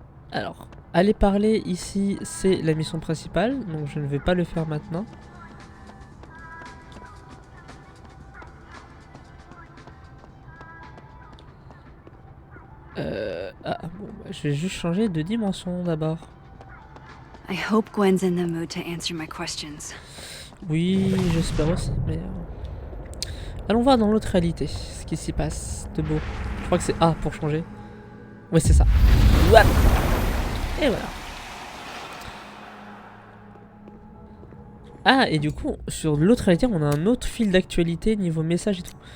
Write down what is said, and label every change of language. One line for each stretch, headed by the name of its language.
French: Alors, aller parler ici, c'est la mission principale, donc je ne vais pas le faire maintenant. Bon, bah, je vais juste changer de dimension d'abord.
English: I hope Gwen's in the mood to answer my questions.
French: Oui, j'espère aussi, mais... Allons voir dans l'autre réalité, ce qui s'y passe de beau. Je crois que c'est A pour changer. Oui, c'est ça. What? Et voilà. Ah, et du coup, sur l'autre réalité, on a un autre fil d'actualité niveau message et tout.